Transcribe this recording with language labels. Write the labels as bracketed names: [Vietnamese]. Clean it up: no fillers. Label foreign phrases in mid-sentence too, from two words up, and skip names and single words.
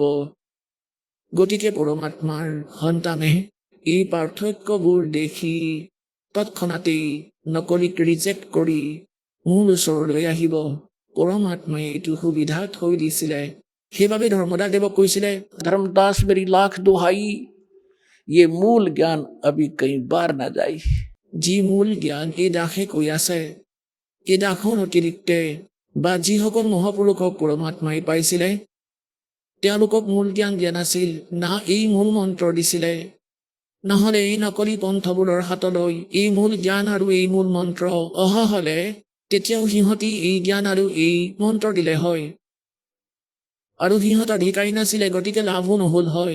[Assamese] গতিকে পৰমাত্মাৰ সন্তানে এই পাৰ্থক্যবোৰ দেখি তৎক্ষণাতেই নকলিক ৰিজেক্ট কৰি মোৰ ওচৰলৈ আহিব। পৰমাত্মাই এইটো সুবিধা থৈ দিছিলে। সেইবাবে ধৰ্মদাস দেৱক কৈছিলে ধৰ্মদাস [Hindi] मेरी लाख दुहाई, ये मूल ज्ञान अभी कई बार ना जाई। [Assamese] যি মূল জ্ঞান এই দাসে কৈ আছে, এই দাসৰ অতিৰিক্তে বা যিসকল মহাপুৰুষক পৰমাত্মাই পাইছিলে তেওঁলোকক মূল জ্ঞান দিয়া নাছিল, না এই মূল মন্ত্ৰ দিছিলে। নহলে এই নকলি পন্থবোৰৰ হাতলৈ এই মূল জ্ঞান আৰু এই মূল মন্ত্ৰ অহা হলে তেতিয়াও সিহঁতি এই জ্ঞান আৰু এই মন্ত্ৰ দিলে হয় আৰু সিহঁত অধিকাৰী নাছিলে, গতিকে লাভো নহল হয়।